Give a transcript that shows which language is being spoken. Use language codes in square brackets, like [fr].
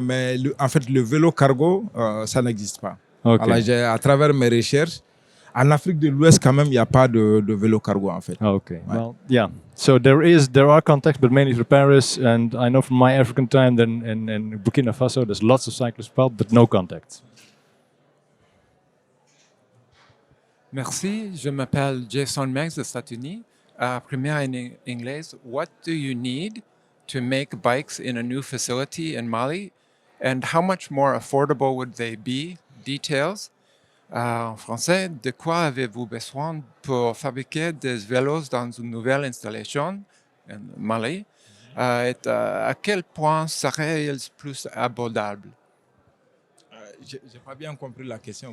[fr] Mais en fait, le vélo cargo, ça n'existe pas. Okay. Alors, à travers mes recherches, En Afrique de l'Ouest, quand même, il n'y a pas de vélo cargo, en fait. [en] Okay. Well, yeah. So there are contacts, but mainly through Paris. And I know from my African time, then in Burkina Faso, there's lots of cyclists, but no contacts. [fr] Merci, je m'appelle Jason Max des États-Unis. Première en anglais, [en] what do you need to make bikes in a new facility in Mali? And how much more affordable would they be? Details. [fr] En français, de quoi avez-vous besoin pour fabriquer des vélos dans une nouvelle installation en Mali? Et à quel point seraient-ils plus abordables? J'ai pas bien compris la question.